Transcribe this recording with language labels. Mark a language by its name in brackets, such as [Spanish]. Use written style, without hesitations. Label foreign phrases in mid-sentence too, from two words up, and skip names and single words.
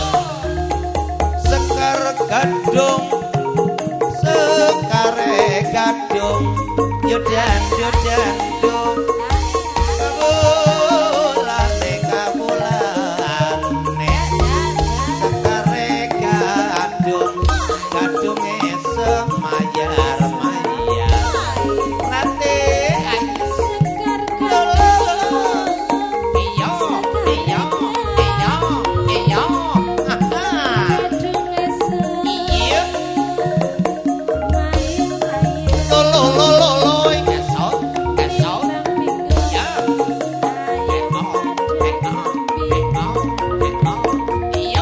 [Javanese] Sekar gadung Sekare gadung Yudandut-dandut Kabulane kabulane Sekare gadung Gadunge semayar mayar Rate Sekar Iyo. Iyo. Iyo. Iyo. Aha. gadunge Iyo. Lolo Kesok. Kesok. Ya. Iyo.